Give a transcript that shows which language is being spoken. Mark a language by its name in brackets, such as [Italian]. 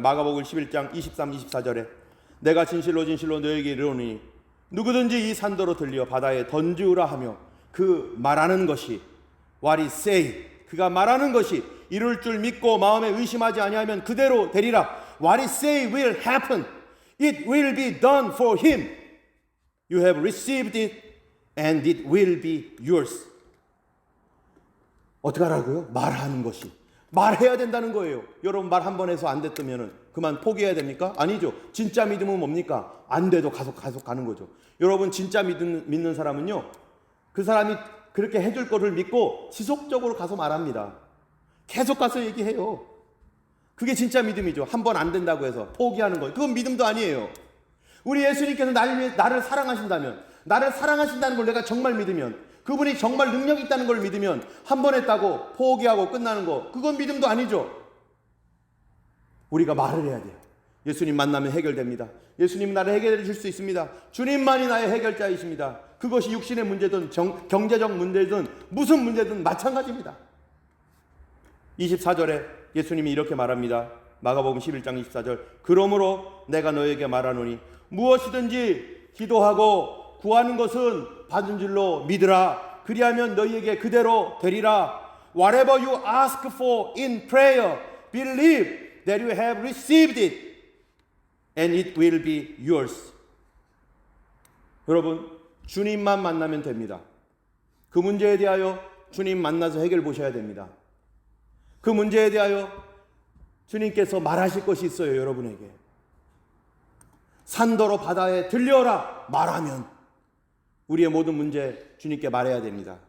[Korean] 마가복음 11장 23, 24절에 내가 진실로 진실로 너에게 이르노니 누구든지 이 산도로 들려 바다에 던지우라 하며 그 말하는 것이, [English] what he say, [Korean] 그가 말하는 것이 이룰 줄 믿고 마음에 의심하지 아니하면 그대로 되리라. [English] What he say will happen. It will be done for him. You have received it and it will be yours. [Korean] 어떻게 하라고요? 말하는 것이. 말해야 된다는 거예요. 여러분, 말 한 번 해서 안 됐으면 그만 포기해야 됩니까? 아니죠. 진짜 믿음은 뭡니까? 안 돼도 계속 가는 거죠. 여러분, 진짜 믿는 사람은요, 그 사람이 그렇게 해줄 거를 믿고 지속적으로 가서 말합니다. 계속 가서 얘기해요. 그게 진짜 믿음이죠. 한 번 안 된다고 해서 포기하는 거, 그건 믿음도 아니에요. 우리 예수님께서 나를 사랑하신다면, 나를 사랑하신다는 걸 내가 정말 믿으면, 그분이 정말 능력이 있다는 걸 믿으면 한 번 했다고 포기하고 끝나는 거, 그건 믿음도 아니죠. 우리가 말을 해야 돼요. 예수님 만나면 해결됩니다. 예수님 나를 해결해 줄 수 있습니다. 주님만이 나의 해결자이십니다. 그것이 육신의 문제든 경제적 문제든 무슨 문제든 마찬가지입니다. 24절에 예수님이 이렇게 말합니다. 마가복음 11장 24절. 그러므로 내가 너에게 말하노니 무엇이든지 기도하고 구하는 것은 받은 줄로 믿으라. 그리하면 너희에게 그대로 되리라. [English] Whatever you ask for in prayer, believe that you have received it and it will be yours. [Korean] 여러분, 주님만 만나면 됩니다. 그 문제에 대하여 주님 만나서 해결 보셔야 됩니다. 그 문제에 대하여 주님께서 말하실 것이 있어요. 여러분에게. 산더러 바다에 들려라 말하면 우리의 모든 문제 주님께 말해야 됩니다.